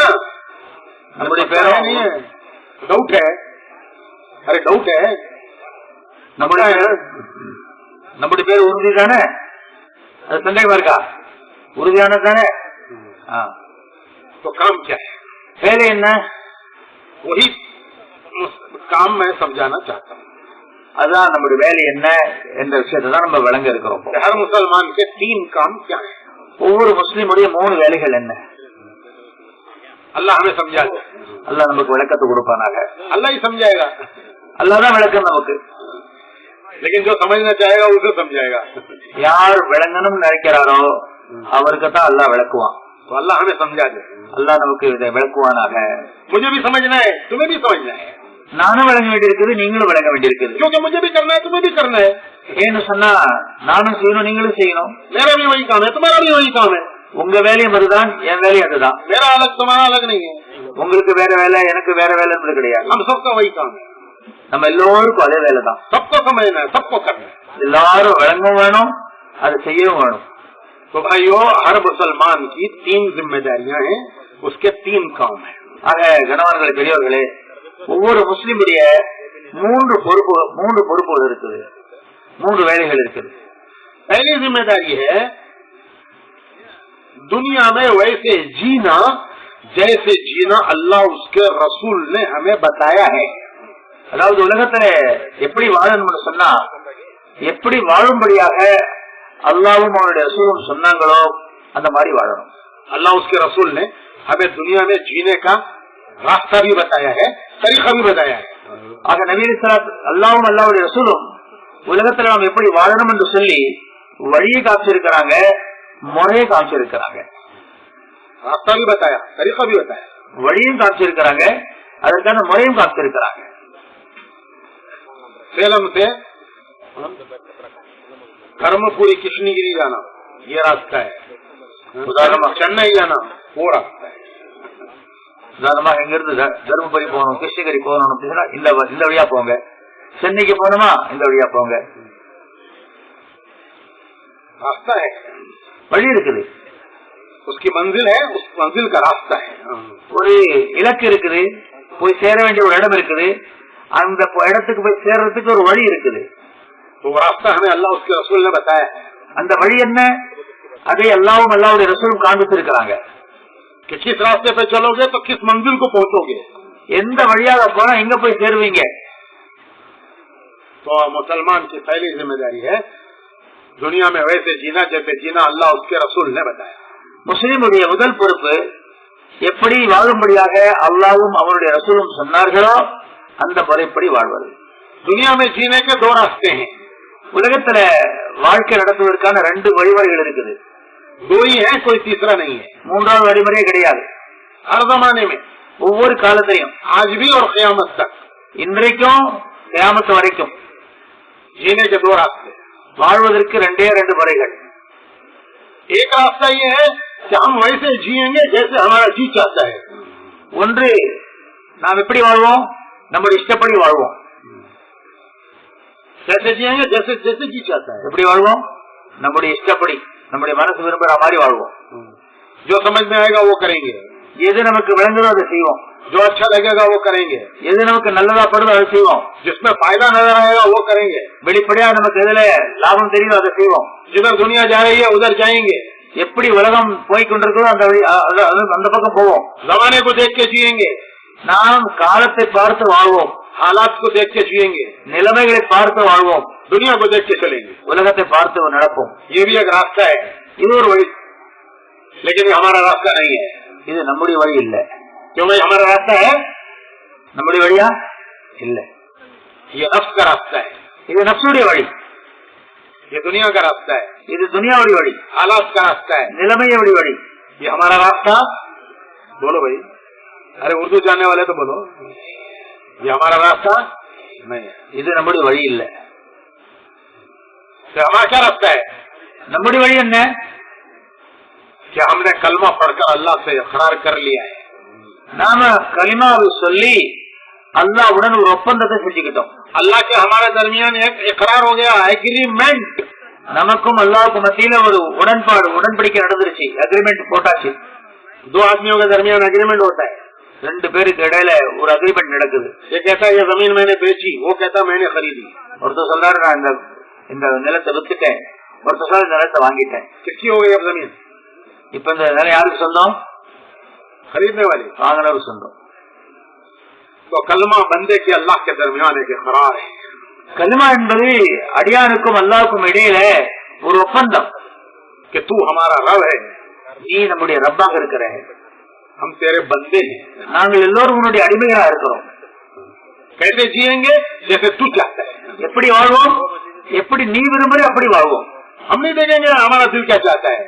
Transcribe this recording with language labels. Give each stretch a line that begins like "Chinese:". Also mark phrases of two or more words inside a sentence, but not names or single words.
Tamil: நம்முடைய பேரும்
Hindi: नहीं है, डाउट है. अरे डाउट है.
Tamil: நம்முடைய பேர் உறுதி தானே? அது சந்தேகமா இருக்கா? உறுதியானது தானே?
Hindi: तो काम क्या है?
Tamil: வேலை என்ன?
Hindi: वही काम मैं समझाना चाहता हूँ.
Tamil: அதான் நம்முடைய வேலை என்ன என்ற விஷயத்தை தான் நம்ம விளங்க இருக்கிறோம்.
Hindi: हर मुसलमान के 3 काम क्या है?
Tamil: ஒவ்வொரு முஸ்லிமுடைய 3 வேலைகள் என்ன?
Hindi: अल्लाह हमें समझा दे.
Tamil: அல்லாஹ் நமக்கு விளக்கத்தை கொடுப்பானாக.
Hindi: अल्लाह ही समझाएगा.
Tamil: அல்லாஹ் தான் விளக்கம் நமக்கு.
Hindi: लेकिन जो समझना चाहेगा उसे समझाएगा.
Tamil: யார் விளங்கணும்னு நினைக்கிறாரோ அவருக்கு தான் அல்லாஹ் விளக்குவான்.
Hindi: तो अल्लाह हमें समझा दे.
Tamil: அல்லாஹ் நமக்கு இதை விளக்குவானாக.
Hindi: मुझे भी समझना है, तुम्हें भी समझना है.
Tamil: நானும் விளங்க வேண்டியிருக்குது, நீங்களும் விளங்க வேண்டியிருக்குது.
Hindi: क्योंकि मुझे भी करना है, तुम्हें भी करना है.
Tamil: ஏன்னு சொன்னா நானும் செய்யணும், நீங்களும் செய்யணும்.
Hindi: मेरा भी वही काम है, तुम्हारा भी वही काम है.
Tamil: உங்க வேலையும் அதுதான், என் வேலையும் அதுதான்.
Hindi: मेरा अलग, तुम्हारा अलग नहीं है.
Tamil: உங்களுக்கு வேற வேலை, எனக்கு வேற வேலை என்பது கிடையாது.
Hindi: हम सबका वही काम है.
Tamil: நம்ம எல்லோருக்கும் அதே வேலை தான்.
Hindi: सबको समझना है, सबको करना है.
Tamil: எல்லாரும் விளங்கவும் வேணும், அதை செய்யவும் வேணும்.
Hindi: तो भाइयों, हर मुसलमान की 3 जिम्मेदारियां हैं, उसके 3 काम है.
Tamil: ஆக கணவர்களே, பெரியவர்களே, ஒவ்வொரு முஸ்லிமுடைய 3 பொறுப்புகள் இருக்குது, 3 வேலைகள் இருக்குது.
Hindi: पहली जिम्मेदारी है दुनिया में वैसे जीना जैसे जीना अल्लाह उसके रसूल ने हमें बताया है.
Tamil: அதாவது உலகத்துல எப்படி வாழணும்னு சொன்னா, எப்படி வாழும்படியாக அல்லாஹ்வும் அவருடைய ரசூலும் சொன்னாங்களோ அந்த மாதிரி வாழணும்.
Hindi: अल्लाह उसके रसूल ने हमें दुनिया में जीने का रास्ता भी बताया है, तरीका भी बताया है.
Tamil: ஆக நபி ஸல்லல்லாஹு அல்லாஹ்வும் அல்லாஹ்வுடைய ரசூலும் உலகத்துல நாம் எப்படி வாழணும் என்று சொல்லி வழியை காமிச்சிருக்கிறாங்க, முறையை காமிச்சிருக்கிறாங்க.
Hindi: रास्ता भी बताया, तरीका भी बताया.
Tamil: வழியும் காமிச்சிருக்கிறாங்க, அதற்கான முறையும் காமிச்சிருக்கிறாங்க.
Hindi: सेलम से कर्मपुरी कृष्णगिरी जाना ये रास्ता है. उदाहरण चेन्नई जाना वो रास्ता है.
Tamil: உதாரணமாக இங்கிருந்து தர்மபுரி போகணும், கிருஷ்ணகிரி போகணும் அப்படின்னா இந்த வழியா போங்க. சென்னைக்கு போகணுமா இந்த வழியா போங்க.
Hindi: रास्ता है,
Tamil: வழி இருக்குது.
Hindi: उसकी मंजिल है, उस मंजिल का रास्ता है.
Tamil: ஒரு இலக்கு இருக்குது, போய் சேர வேண்டிய ஒரு இடம் இருக்குது, அந்த இடத்துக்கு போய் சேர்றதுக்கு ஒரு வழி இருக்குது.
Hindi: तो वो रास्ता हमें अल्लाह उसके रसूल ने बताया है.
Tamil: அந்த வழி என்ன? அதை அல்லாஹ்வும் அல்லாஹ்வுடைய ரசூலும் காண்பிச்சிருக்கிறாங்க.
Hindi: कि किस रास्ते पे चलोगे तो किस मंजिल को पहुंचोगे.
Tamil: எந்த வழியாக போனா எங்க போய் சேருவீங்க.
Hindi: तो मुसलमान की पहली जिम्मेदारी है दुनिया में वैसे जीना जैसे जीना अल्लाह उसके रसूल ने बताया.
Tamil: முஸ்லிமுடைய முதல் பொறுப்பு எப்படி வாழும்படியாக அல்லாஹ்வும் அவருடைய ரசூலும் சொன்னார்களோ அந்த முறைப்படி வாழ்வது.
Hindi: दुनिया में जीने के 2 रास्ते हैं.
Tamil: உலகத்துல வாழ்க்கை நடத்துவதற்கான 2 வழிமுறைகள் இருக்குது.
Hindi: 2 ही है, कोई तीसरा नहीं है.
Tamil: 3வது வழிமுறையே கிடையாது.
Hindi: हर जमाने में,
Tamil: ஒவ்வொரு காலத்திலையும்,
Hindi: आज भी और क़यामत तक
Tamil: இன்றைக்கும் கியாமத் வரைக்கும்
Hindi: जीने के 2 रास्ते.
Tamil: வாழ்வதற்கு 2 முறைகள்.
Hindi: एक रास्ता ये है कि हम वैसे जिएंगे जैसे हमारा जी चाहता है.
Tamil: ஒன்று, நாம் எப்படி வாழ்வோம்? நம்முடைய இஷ்டப்படி வாழ்வோம்.
Hindi: कैसे जिएंगे? जैसे जैसे जी चाहता है.
Tamil: எப்படி வாழ்வோம்? நம்முடைய இஷ்டப்படி, நம்முடைய மனசு விரும்புற மாதிரி வாழ்வோம்.
Hindi: जो समझ में आएगा वो करेंगे.
Tamil: எது நமக்கு விளங்குதோ அதை செய்வோம்.
Hindi: जो अच्छा लगेगा वो करेंगे.
Tamil: எது நமக்கு நல்லதா படுதோ அதை செய்வோம்.
Hindi: जिसमें फायदा नजर आएगा वो करेंगे.
Tamil: வெளிப்படையா நமக்கு எதுல லாபம் தெரியுதோ அதை செய்வோம்.
Hindi: जिधर दुनिया जा रही है उधर जाएंगे.
Tamil: எப்படி உலகம் போய்கொண்டிருக்கிறதோ அந்த பக்கம் போவோம்.
Hindi: जमाने को देख के जिएंगे.
Tamil: நாம் காலத்தை பார்த்து வாழ்வோம்.
Hindi: हालात को देख के जिएंगे.
Tamil: நிலைமைகளை பார்த்து வாழ்வோம்.
Hindi: दुनिया को देख के चलेंगे.
Tamil: உலகத்தை பார்த்து நடப்போம்.
Hindi: ये भी एक रास्ता है.
Tamil: இது ஒரு वழி.
Hindi: लेकिन ये हमारा रास्ता नहीं है.
Tamil: இது நம்முடைய வழி இல்ல.
Hindi: क्यों भाई? हमारा रास्ता है
Tamil: நம்முடைய வழியா? இல்ல.
Hindi: ये नफ्स का रास्ता है.
Tamil: இது நப்சுடைய வழி.
Hindi: ये दुनिया का रास्ता है,
Tamil: இது துனியாவுடைய வழி,
Hindi: हालात का रास्ता है,
Tamil: நிலைமையுடைய வழி.
Hindi: ये हमारा रास्ता। बोलो भाई, अरे उर्दू जानने वाले तो बोलो, ये हमारा रास्ता नहीं है।
Tamil: இது நம்முடைய வழி இல்ல.
Hindi: तो हमारा क्या रास्ता है?
Tamil: நம்முடைய வழி என்ன?
Hindi: क्या हमने कलमा पढ़कर अल्लाह से इकरार कर लिया है,
Tamil: நாம கலிமாவை சொல்லி அல்லாஹ்வுடன் ஒரு ஒப்பந்தத்தை செஞ்சுக்கிட்டோம்.
Hindi: अल्लाह के हमारे दरमियान एक इकरार हो गया, एग्रीमेंट।
Tamil: நமக்கும் அல்லாஹ்வுக்கும் மத்தியில ஒரு உடன்பாடு, உடன்படிக்கை நடந்துருச்சு, அக்ரிமெண்ட் போட்டாச்சு.
Hindi: दो आदमियों के दरमियान एग्रीमेंट होता है,
Tamil: ரெண்டு பேருக்கு இடையில ஒரு அக்ரிமெண்ட் நடக்குது.
Hindi: ये कहता है ये जमीन मैंने बेची, वो कहता है मैंने खरीदी।
Tamil: ஒருத்தர் சொல்றாரு நான் இந்த நிலத்தை வித்துட்டேன், ஒருத்தர் சொல்றாரு இந்த நிலத்தை வாங்கிட்டேன்.
Hindi: किसकी हो गई अब जमीन?
Tamil: இப்ப இந்த நிலம் யாருக்கு சொந்தம்?
Hindi: खरीदने वाली,
Tamil: வாங்கினவருக்கு சொந்தம்.
Hindi: तो कलमा बंदे के अल्लाह के दरमियान एक इकरार है।
Tamil: கலிமா என்பது அடியானுக்கும் அல்லாஹ்வுக்கும் இடையில ஒரு ஒப்பந்தம்.
Hindi: कि तू हमारा रब है,
Tamil: நீ நம்முடைய ரப்பாக இருக்கிற,
Hindi: हम तेरे बंदे हैं।
Tamil: நாங்கள் எல்லோரும் உன்னுடைய அடிமைகளா இருக்கிறோம்.
Hindi: कैसे जिएंगे? जैसे तू चाहता है।
Tamil: எப்படி வாழ்வோம்? எப்படி நீ விரும்புற அப்படி வாழ்வோம்.
Hindi: हम नहीं देखेंगे हमारा दिल क्या चाहता है,